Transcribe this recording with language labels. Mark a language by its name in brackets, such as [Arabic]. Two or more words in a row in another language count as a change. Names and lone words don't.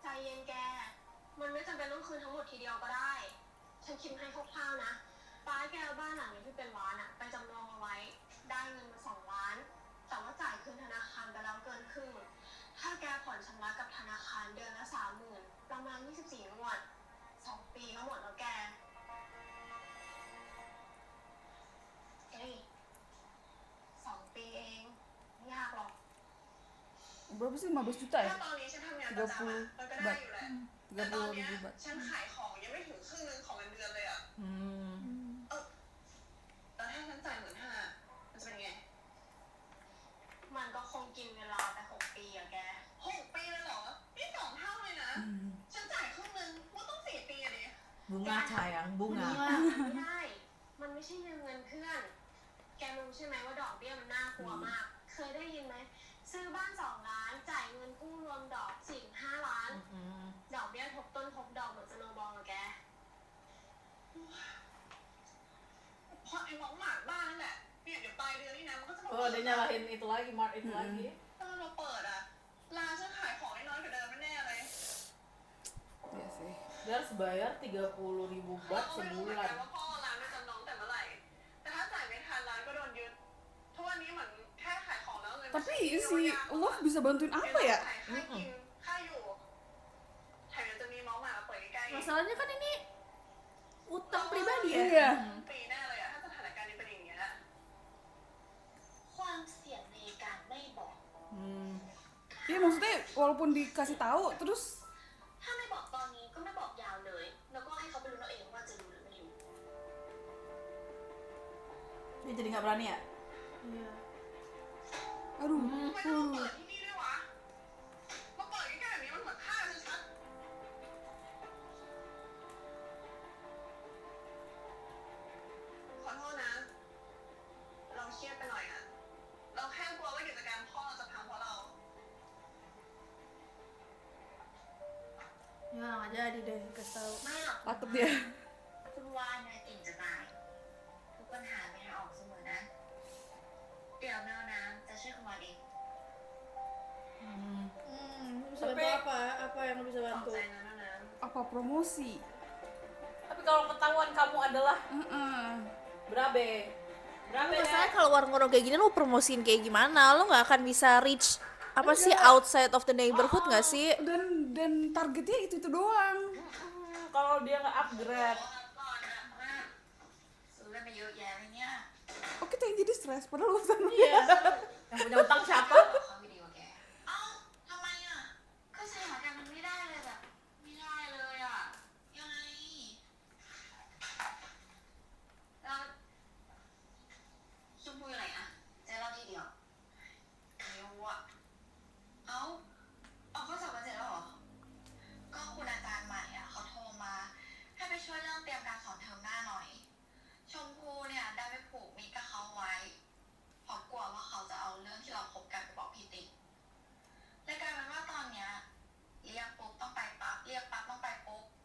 [Thai] เย็นแก มันไม่จำเป็นต้องคืนทั้งหมดทีเดียวก็ได้ ฉันคิดให้คร่าวๆนะป้าแกเอาบ้านหลังนี้ที่เป็นล้านอ่ะ ไปจำนองเอาไว้ ได้เงินมา2 ล้าน แต่ว่าจ่ายคืนธนาคารไปแล้วเกินครึ่ง ถ้าแกผ่อนชำระกับธนาคารเดือนละ30,000 ประมาณ24 งวด 2 ปีก็หมดแล้วแก เฮ้ย2 ปีเอง ไม่ยากหรอก [Indonesian] berapa sih? 15 juta [Thai] ถ้า [Indonesian] ya? [Thai] ตอนนี้ฉันทำงานประจำอะมันก็ได้อยู่แหละ แต่ตอนเนี้ย [Indonesian] 30.000 baht. [Thai] ฉันขายของยังไม่ถึงครึ่งนึงของเงินเดือนเลยอ่ะ แล้วถ้าฉันจ่าย15,000มันจะเป็นไง มันก็คงกินเวลาไป6 ปีอะแก6 ปีเลยเหรอ นี่2 เท่าเลยนะ ฉันจ่ายครึ่งนึงว่าต้อง4 ปีอะดิ [Indonesian] bunga sayang bunga. [Thai] ไม่ได้ มันไม่ใช่เงินเพื่อน แกรู้ใช่ไหมว่าดอกเบี้ยมันน่ากลัวมาก เคยได้ยินไหม ซื้อบ้าน2 ล้าน จ่ายเงินกู้รวมดอก4-5 ล้าน ดอกเบี้ยทบต้นทบดอกเหมือนสโนว์บอลอะแกเพราะไอ้หมองหมากบ้านนั่นแหละ เนี่ยเดี๋ยวปลายเดือนนี้นะมันก็จะมา [Indonesian] Oh dia nyalahin itu lagi, Mart itu lagi. [Thai] ถ้ามันมาเปิดอะร้านฉันขายของได้น้อยกว่าเดิมแน่ๆเลย [Indonesian] Iya sih. Dia harus bayar 30.000 baht [Thai] เราก็ไม่รู้เหมือนกัน [Indonesian] sebulan. [Thai] ว่าพ่อเอาร้านไปจำนองแต่เมื่อไหร่ แต่ถ้าจ่ายไม่ทันร้านก็โดนยึดทุกวันนี้เหมือนแค่ขายของแล้วเงิน [Indonesian] Tapi si Love bisa bantuin apa ya? [Thai] ค่ากินค่าอยู่แถมยังจะมีเมาส์หมาเปิดใกล้ๆ [Indonesian] Masalahnya kan ini utang pribadi ya. Iya. [Thai] ปีแน่เลยอะถ้าสถานการณ์นี้เป็นอย่างเงี้ยความเสี่ยงในการไม่บอก [Indonesian] Iya maksudnya walaupun dikasih tahu terus [Thai] ถ้าไม่บอกตอนนี้ก็ไม่บอกยาวเลย แล้วก็ให้เขาไปรู้เอาเองว่าจะรู้หรือไม่รู้ [Indonesian] Dia jadi nggak berani ya? Iya. aduh. [Thai] ทำไมต้องมาเปิดที่นี่ด้วยวะ มาเปิดใกล้ๆแบบนี้มันเหมือนฆ่าชัดๆขอโทษนะ เราเครียดไปหน่อยอะเราแค่กลัวว่ากิจการพ่อเราจะพังเพราะเรา [Indonesian] Ya nggak jadi deh kasih tahu. [Thai] ไม่หรอก [Indonesian] Takut dia. [Thai] คุณวานนายเก่งจะตายทุกปัญหามีทางออกเสมอนะ เดี๋ยวแมวน้ำจะช่วยคุณวานเอง [Indonesian] Bisa bantu apa? Apa yang bisa [Thai] ขอบ [Indonesian] bantu? [Thai] ใจนะแมวน้ำ [Indonesian] Apa promosi? Tapi kalau ketahuan kamu adalah berabe Masalahnya kalau warung-warung kayak gini lo promosiin kayak gimana? Lo nggak akan bisa reach apa sih [English] outside of the neighborhood [Indonesian] nggak sih? Dan targetnya itu doang. kalau dia nggak upgrade. [Thai] ก่อนนะแม่ซื้ออะไรมาเยอะแยะเลยเนี่ย [Indonesian] Oh kita yang jadi stres padahal urusan Yang punya utang siapa? [Thai] เขาไม่ดีกว่าแกเอ้าทำไมอ่ะก็สถานการณ์มันไม่ได้เลยแบบไม่ได้เลยอ่ะยังไงแล้วชมพู อยู่ไหนอ่ะเจ๊เล่าทีเดียวไม่รู้อ่ะเอ้าเอาข้อสอบมาเสร็จแล้วเหรอก็คุณอาจารย์ใหม่อ่ะเขาโทรมาให้ไปช่วยเรื่องเตรียมการสอนเทอมหน้าหน่อย ชมพูเนี่ยได้ไปผูกมิตรกับเขาไว้เพราะกลัวว่าเขาจะเอาเรื่องที่เราคบกันไปบอกพี่ติ๊กและกลายเป็นว่าตอนเนี้ยเรียกปุ๊บต้องไปปั๊บเรียกปั๊บต้องไปปุ๊บ